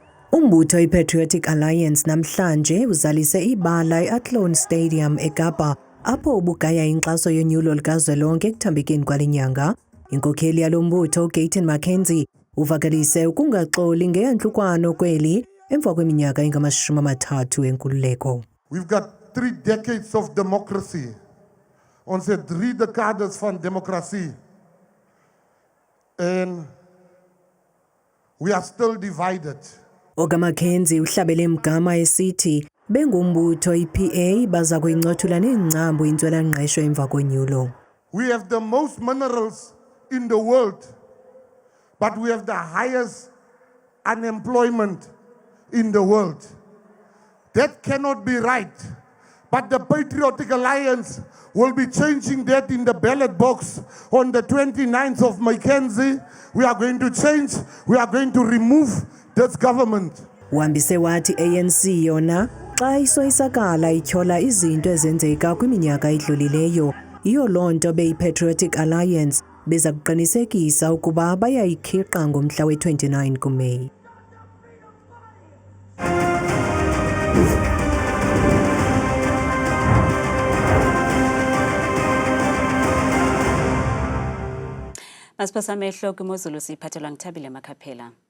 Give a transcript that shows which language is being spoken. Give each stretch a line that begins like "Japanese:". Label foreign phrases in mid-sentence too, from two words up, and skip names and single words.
Xhosa: Umbutho iPatriotic Alliance namhlanje uzalise ibala eAthlone Stadium eKapa apho ubugaya inkxaso yonyulo likazwelonke ekuthambekeni kwale nyanga. Inkokheli yalo mbutho uGayton Mackenzie uvakalise ukungaxoli ngeyantlukwano kweli emva kweminyaka engama-30 enkululeko.
English: We've got 3 decades of democracy.
Afrikaans: Ons het 3 decades van democratie.
English: And we are still divided.
Xhosa: OkaMackenzie uhlabele imgama esithi bengumbutho iPA baza kuyincothula neengcambu intswelangqesho emva konyulo.
English: We have the most minerals in the world, but we have the highest unemployment in the world. That cannot be right. But the Patriotic Alliance will be changing that in the ballot box on the 29th of Mackenzie. We are going to change, we are going to remove this government.
Xhosa: Uhambise wathi ANC yona xa isoyisakala ityhola izinto ezenzeka kwiminyaka edlulileyo. Iyo loo nto beyi-Patriotic Alliance beza kuqinisekisa ukuba bayayikhiqa ngomhla we-29 kuMeyi. Masiphosa amehlo kwimozulu siyiphathelwa nguThabile Makhaphela.